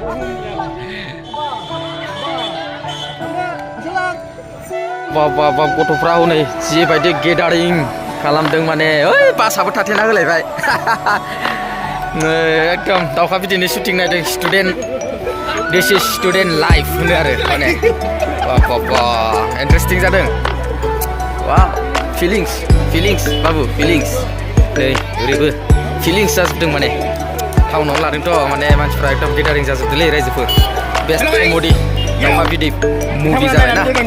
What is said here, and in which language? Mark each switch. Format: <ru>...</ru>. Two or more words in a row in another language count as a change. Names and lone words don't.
<brx>Bapak गथ'फ्रा हनै जिबायदि गेदारिं खालामदों माने ओइ बासाबो थाथेना होलायबाय एकदम दावखा बिदैनि शुटिं नायदों</brx> <en>student this is student life</en> <brx>होनो आरो माने बाह इन्टारेस्टिं जादों वाव फिलिंस बाबु फिलिंस नै ओरैबो फिलिंस जाजोबदों माने टाउनाव लादोंथ' माने मानसिफ्रा एकदम गेदारिं जाजोबदोंलै रायजोफोर</brx> <en>best comedy</en> <brx>दावखा बिदै मुभि जाबायना</brx>